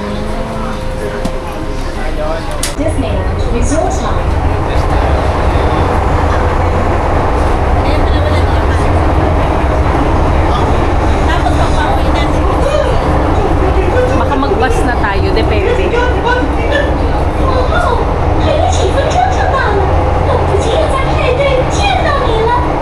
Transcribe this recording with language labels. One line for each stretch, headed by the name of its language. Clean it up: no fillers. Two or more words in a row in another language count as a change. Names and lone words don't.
Filipino: Disneyland Resort Line. Ayun pala wala na naman. Tapos pagpapawin natin. Baka mag-bus na tayo, depende.
Chinese: 气氛真正大了，等不及要在派对见到你了。